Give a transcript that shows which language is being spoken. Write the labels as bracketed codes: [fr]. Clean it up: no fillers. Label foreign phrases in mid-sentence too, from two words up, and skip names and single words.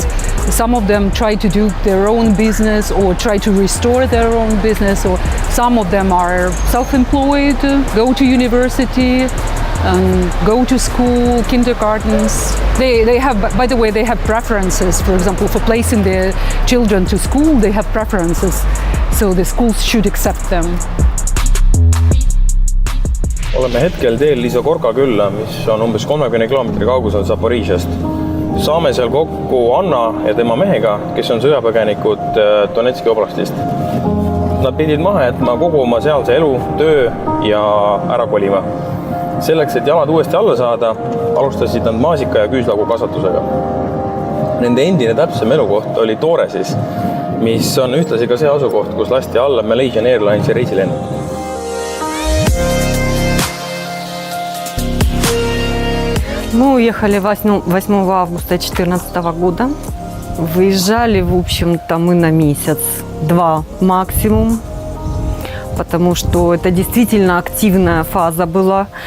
[en] Some of them try to do their own business or try to restore their own business, or some of them are self-employed, go to university, go to school, kindergartens. They have, by the way, they have preferences. For example, for placing their children to school, they have preferences, so the schools should accept them. [et] Oleme hetkel teel Lisokorka külla, mis on umbes 30 kilomeetri kaugusel Zaporižjast. Saame seal kokku Anna ja tema mehega, kes on sõjapõgenikud Donetski oblastist. Nad pidid maha jätma kogu oma sealse elu, töö ja ära kolima. Selleks, et jalad uuesti alla saada, alustasid nad maasika ja küüslagu kasvatusega. Nende endine täpsem elukoht oli Tooresis, mis on ühtlasi ka see asukoht, kus lasti alla Malaysian Airlinesi reisilend. [ru] Мы уехали 8 августа 2014 года. Выезжали, в общем-то, мы на месяц-два максимум, потому что это действительно активная фаза была.